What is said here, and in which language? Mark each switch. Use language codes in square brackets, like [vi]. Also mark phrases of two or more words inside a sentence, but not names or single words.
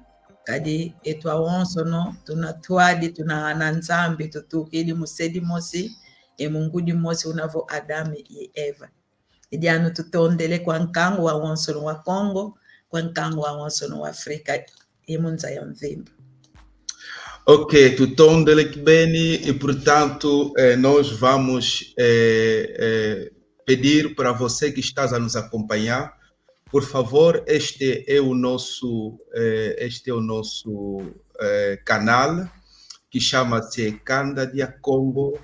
[kg] Kadi etwa wonso no tunatwadi tunahana nzambi tutukili musedi mosi. Mungudi mosi unavo Adami e Eva. Idiano tutondele kwa nkangu wa wonsono wa Congo, kwa nkangu wa wonsono wa Afrika, imunza ya mvimbo. [pt] Ok, [kg] tutondele bene [pt] e, portanto, nós vamos pedir para você que está a nos acompanhar, por favor, este é o nosso canal, que chama-se Kanda Dia Congo.